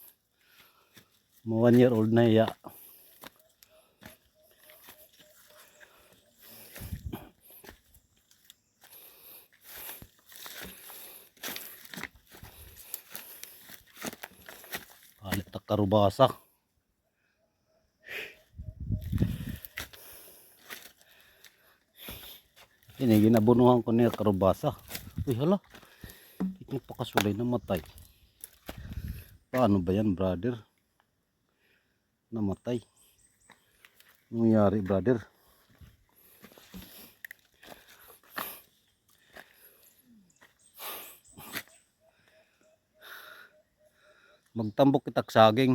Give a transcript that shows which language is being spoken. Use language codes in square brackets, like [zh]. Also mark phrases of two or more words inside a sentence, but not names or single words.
[war] 1 year old na hiya. Alit na karubasa. Ini ginabunuhan ko niya karubasa. [tl] Uy hala. Napakasulay namatay. Paano ba yan, brother? Namatay. Anong nangyari, brother? [war] Magtambok itak saging.